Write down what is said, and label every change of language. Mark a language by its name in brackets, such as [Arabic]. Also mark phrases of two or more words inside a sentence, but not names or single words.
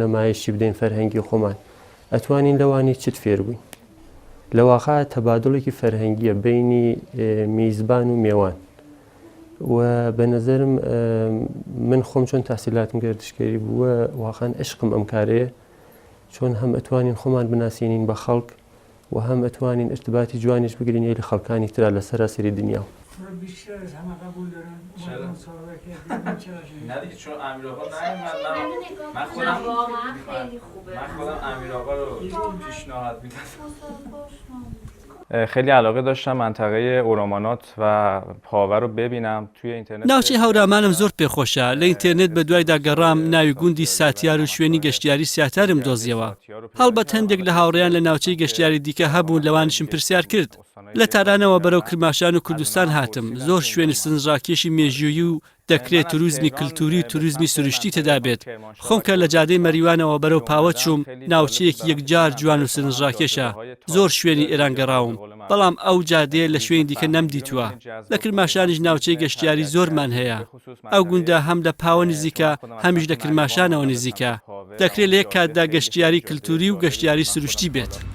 [Central Kurdish] نەمایشی بدەین فەرهەنگی خۆمان ئەتوانین لەوانی چت فێر بووین لەواقع تەبادڵێکی فەرهەنگیە بینی میزبان و میێوان و بە نەزەرم من خۆم چۆن تاسیلاتم گردشگەری بووە واقعاً عشقم ئەم کارەیە چۆن هەم ئەتوانین خۆمان بناسیێنین بە خەڵک و هەم ئەتوانین ارتباتی جوانیش بگرین لە خەڵکانی ترا لە سەراسەری دنیا [Persian] خیلی علاقه داشتم منطقه اورومانات و پاوه رو ببینم توی اینترنت. [Central Kurdish] ناوچەی هەورامانم زۆر پێخۆشە لە ئینترنێت بە دوایدا گەڕام ناوی گوندی ساتیار و شوێنی گەشتیاری سیاتارم دۆزیەوە هەڵبەت هەندێک لە هاوڕێیان لە ناوچەی گەشتیاری دیکە هەبوون لەوانشم پرسیار کرد لە تارانەوە بەرەو کرماشان و کوردستان هاتم زۆر شوێنی سنجڕاکێشی مێژووی و دەکرێت توریزمی کللتوری و توریزمی سروشتی تێدا بێت خۆم کە لە جادەی مەریوانەوە بەرەو پاوە چووم ناوچەیەکی یەکجار جوان و سنجڕاکێشە زۆر شوێنی ئێران گەڕاوم بەڵام ئەو جادەیە لە شوێن دیکە نەمدیتووە لە کرماشانیش ناوچەی گەشتیاری زۆرمان هەیە ئەو گوندە هەم لە پاوە نزیکە هەمیش لە کرماشانەوە نزیکە دەکرێت لە یەک کاتدا گەشتیاری کللتوری و گەشتیاری سروشتی بێت